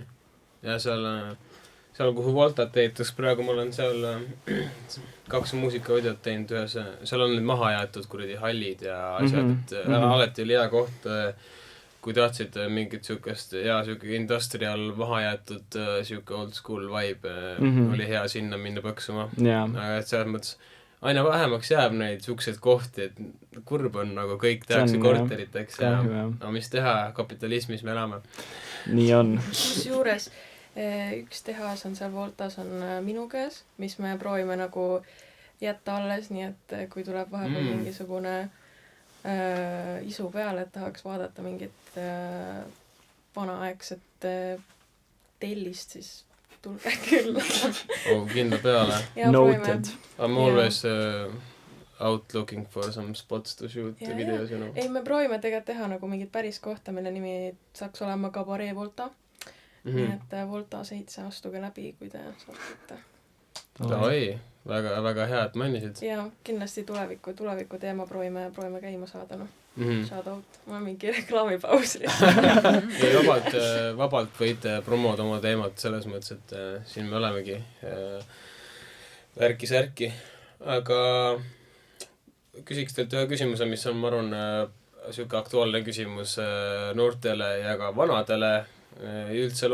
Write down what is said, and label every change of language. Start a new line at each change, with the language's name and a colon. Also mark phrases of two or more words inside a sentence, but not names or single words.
Estonian: Ja seal kuhu Voltat ehitaks, praegu mul on seal 2 muusikavideot teinud ühes, seal on nüüd maha jäetud kuradi hallid ja asjad, et alati oli hea koht, kui tahtsid mingit siuke industrial maha jäetud siuke
English: old school vibe,
Estonian: oli hea sinna minna põksuma. Aga et selles mõttes aina vähemaks jääb neid siukseid kohti, et kurb on nagu kõik tehakse korteriteks ja no, mis teha, kapitalismis me elame. Nii on. Kusjuures üks tehas on seal Voltas on minu käes, mis me proovime nagu jätta alles, nii et kui tuleb vahepeal mingisugune isu peale, et tahaks vaadata mingit vanaaegset tellist, siis tulge külla. Kindla peale.
English: Noted. I'm always out looking for some spots to shoot videos, you know.
Estonian: Ei, me proovime tegelikult teha nagu mingit päris kohta, mille nimi saaks olema Cabaret Volta. Nii et Volta 7 astuge läbi, kui te saate. Oi, väga hea, et mainisid. Ja kindlasti tuleviku teema proovime käima saada.
English: Shout out,
Estonian: ma mingi reklaamipaus. Vabalt võite promoda oma teemat selles mõttes, et siin me olemegi värki-särki. Aga küsiks teilt ühe küsimuse, mis on, ma arvan, siuke aktuaalne küsimus noortele ja ka vanadele üldse